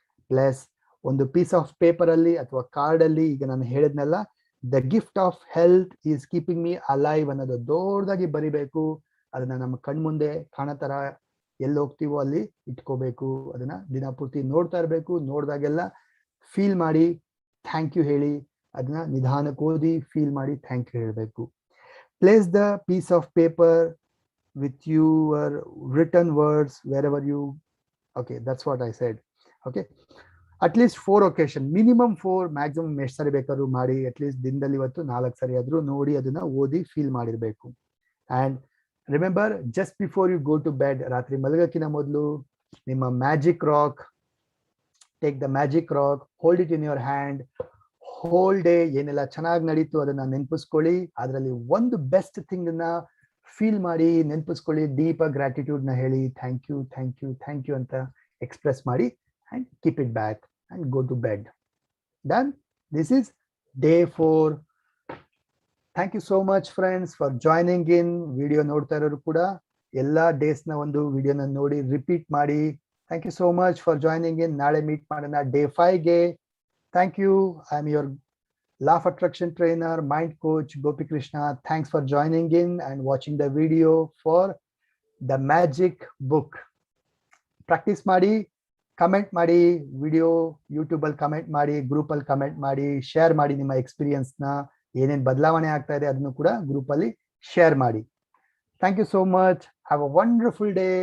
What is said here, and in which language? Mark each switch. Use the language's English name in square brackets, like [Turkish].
[Kannada] Plus ಒಂದು piece of paper ಅಲ್ಲಿ ಅಥವಾ ಕಾರ್ಡ್ ಅಲ್ಲಿ, ಈಗ ನಾನು ಹೇಳಿದ್ನಲ್ಲ, [English] the gift of health is keeping me alive [Kannada] ಅನ್ನೋದು ದೊಡ್ಡದಾಗಿ ಬರಿಬೇಕು. ಅದನ್ನ ನಮ್ಮ ಕಣ್ಮುಂದೆ ಕಾಣೋ ತರ ಎಲ್ಲಿ ಹೋಗ್ತೀವೋ ಅಲ್ಲಿ ಇಟ್ಕೋಬೇಕು. ಅದನ್ನ ದಿನಪೂರ್ತಿ ನೋಡ್ತಾ ಇರ್ಬೇಕು. ನೋಡ್ದಾಗೆಲ್ಲ ಫೀಲ್ ಮಾಡಿ ಥ್ಯಾಂಕ್ ಯು ಹೇಳಿ, ಅದನ್ನ ನಿಧಾನಕ್ಕೆ ಓದಿ ಫೀಲ್ ಮಾಡಿ ಥ್ಯಾಂಕ್ ಯು ಹೇಳಬೇಕು. [English] Place the piece of paper with your written words wherever you, okay, that's what I said. Okay, at least 4 occasion, minimum 4, [Kannada] maximum ಎಷ್ಟು ಸರಿ ಬೇಕಾದ್ರೂ ಮಾಡಿ, at least ದಿನದಲ್ಲಿ ಇವತ್ತು 4 ಸರಿ ಆದ್ರೂ ನೋಡಿ ಅದನ್ನ ಓದಿ ಫೀಲ್ ಮಾಡಿರ್ಬೇಕು. [English] and remember, just before you go to bed, [Kannada] ರಾತ್ರಿ ಮಲಗಕ್ಕಿಂತ ಮೊದಲು ನಿಮ್ಮ magic rock, [English] take the magic rock, hold it in your hand, whole day [Kannada] ಏನೆಲ್ಲ ಚೆನ್ನಾಗಿ ನಡೀತು ಅದನ್ನ ನೆನಪಿಸ್ಕೊಳ್ಳಿ. ಅದರಲ್ಲಿ ಒಂದು ಬೆಸ್ಟ್ ಥಿಂಗ್ ಅನ್ನ ಫೀಲ್ ಮಾಡಿ ನೆನಪಿಸ್ಕೊಳ್ಳಿ, ಡೀಪ್ ಗ್ರಾಟಿಟ್ಯೂಡ್ ನ ಹೇಳಿ ಥ್ಯಾಂಕ್ ಯು ಅಂತ ಎಕ್ಸ್ಪ್ರೆಸ್ ಮಾಡಿ, [English] and keep it back and go to bed. Done. This is day 4. Thank you so much friends for joining in. [Kannada] Video ನೋಡ್ತಾ ಇರೋರು ಕೂಡ ಎಲ್ಲಾ ಡೇಸ್ ನ ಒಂದು ವಿಡಿಯೋನ ನೋಡಿ ರಿಪೀಟ್ ಮಾಡಿ. [English] Thank you so much for joining in. [Kannada] ನಾಳೆ ಮೀಟ್ ಮಾಡೋಣ day 5 ಗೆ. [English] Thank you. I am your Law of Attraction trainer, mind coach Gopi Krishna. Thanks for joining in and watching the video for the magic book. [Kannada] Practice ಮಾಡಿ, comment ಮಾಡಿ, video YouTube ಅಲ್ಲಿ comment ಮಾಡಿ, group ಅಲ್ಲಿ comment ಮಾಡಿ, share ಮಾಡಿ ನಿಮ್ಮ experience ನ, ಏನೇನ್ ಬದಲಾವಣೆ ಆಗ್ತಾ ಇದೆ ಅದನ್ನು ಕೂಡ ಗ್ರೂಪ್ ಅಲ್ಲಿ ಶೇರ್ ಮಾಡಿ. [English] Thank you so much. Have a wonderful day.